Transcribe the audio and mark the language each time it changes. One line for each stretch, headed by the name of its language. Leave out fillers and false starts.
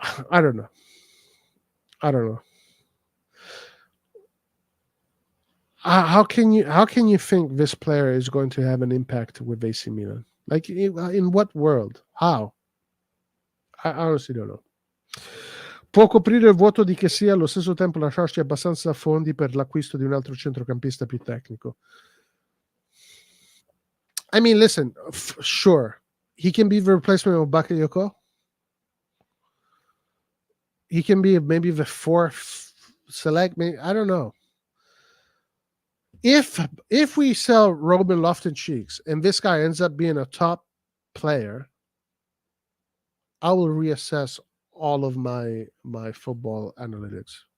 English: I don't know. How can you think this player is going to have an impact with AC Milan? Like, in what world? How? I honestly don't know.
Italian: può coprire il vuoto di che sia, allo stesso tempo lasciarci abbastanza fondi per l'acquisto di un altro centrocampista più tecnico.
English: I mean, listen, sure, he can be the replacement of Bakayoko. He can be maybe the fourth select. Maybe, I don't know. If we sell Robin Loftus-Cheek and this guy ends up being a top player, I will reassess all of my football analytics.